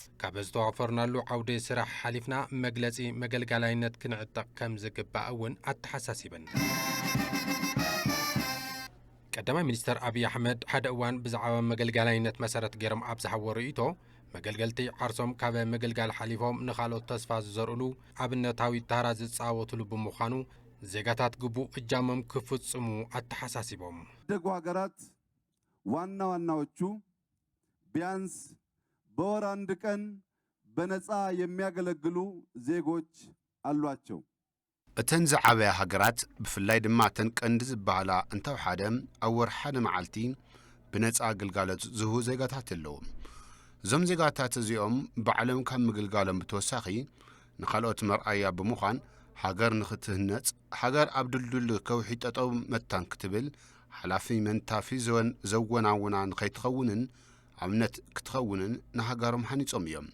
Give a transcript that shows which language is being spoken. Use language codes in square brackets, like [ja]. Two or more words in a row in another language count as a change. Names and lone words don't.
[ti] ካብ ዝተዋፈርናሉ ዓውዲ ስራሕ ሓሊፍና መግለጺ መገልገላይነት ክንዕጠቕ ከም ዝግባእ እውን ኣተሓሳሲበን ቀዳማይ ሚኒስተር ኣብይ ኣሕመድ ሓደ እዋን ብዛዕባ መገልገላይነት መሰረት ገይሮም ኣብ ዝሓወሩ ኢቶ መገልገልቲ ዓርሶም ካብ ምግልጋል ሓሊፎም ንኻልኦት ተስፋ ዝዘርኡሉ ኣብነታዊ ታራ ዝጻወትሉ ብምዃኑ ዜጋታት ግቡእ እጃሞም ክፍጽሙ ኣተሓሳሲቦም [am] ደጉ ሀገራት ዋና ዋናዎቹ ቢያንስ በወር አንድ ቀን በነፃ የሚያገለግሉ ዜጎች አሏቸው [ti] እተን ዝዓበያ ሃገራት ብፍላይ ድማ እተን ቀንዲ ዝበሃላ እንተውሓደ ኣብ ወርሓደ መዓልቲ ብነፃ ግልጋሎት ዝህቡ ዜጋታት ኣለዎም እዞም ዜጋታት እዚኦም ብዓለም ካብ ምግልጋሎም ብተወሳኺ ንኻልኦት መርኣያ ብምዃን ሃገር ንኽትህነጽ ሃገር ኣብ ድልዱል ከውሒ ጠጠው መታን ክትብል ሓላፊ መንታፊ ዘወናውና ንኸይትኸውንን ኣብነት ክትኸውንን ንሃገሮም ሃኒጾም እዮም